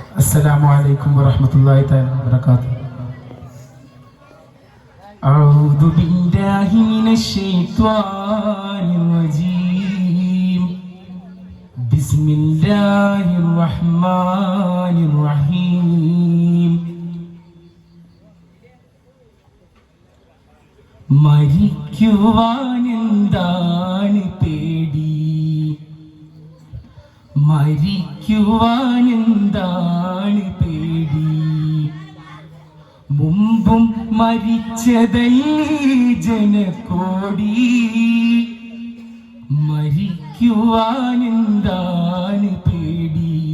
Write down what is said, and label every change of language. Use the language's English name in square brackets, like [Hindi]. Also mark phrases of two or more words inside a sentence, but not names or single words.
[Arabic] السلام عليكم ورحمة الله تعالى وبركاته. أعوذ بالله من الشيطان الرجيم. بسم الله الرحمن الرحيم. [Malayalam] മരിക്കുവാനെന്താണ് പേടി, മരിക്കുവാനെന്താണ് പേടി, മുമ്പും മരിച്ചതല്ലേ ജനകോടി, മരിക്കുവാനെന്താണ് പേടി.